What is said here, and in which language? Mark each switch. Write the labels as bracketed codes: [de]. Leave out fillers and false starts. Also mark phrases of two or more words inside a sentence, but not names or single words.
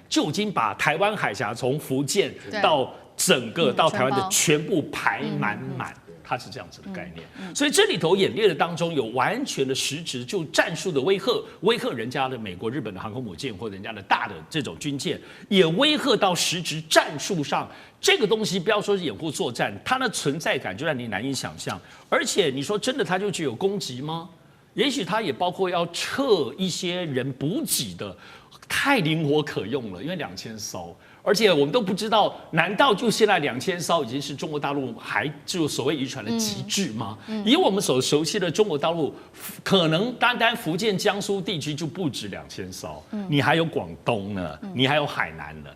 [zh] 就已經把台灣海峽從福建到整個到台灣的全部排滿。它是這樣子的概念，所以這裡頭演練的當中有完全的實質就戰術的威嚇人家的美國、日本的航空母艦或人家的大的這種軍艦，也威嚇到實質戰術上。這個東西不要說是掩護作戰，它的存在感就讓你難以想象。而且你說真的，它就具有攻擊嗎？也許它也包括要撤一些人補給的，太靈活可用了，因為2000艘。而且我們都不知道，難道就現在2000艘已經是中國大陸還就所謂漁船的極致嗎？以我們所熟悉的中國大陸，可能單單福建、江蘇地區就不止2000艘，你還有廣東呢，你還有海南呢。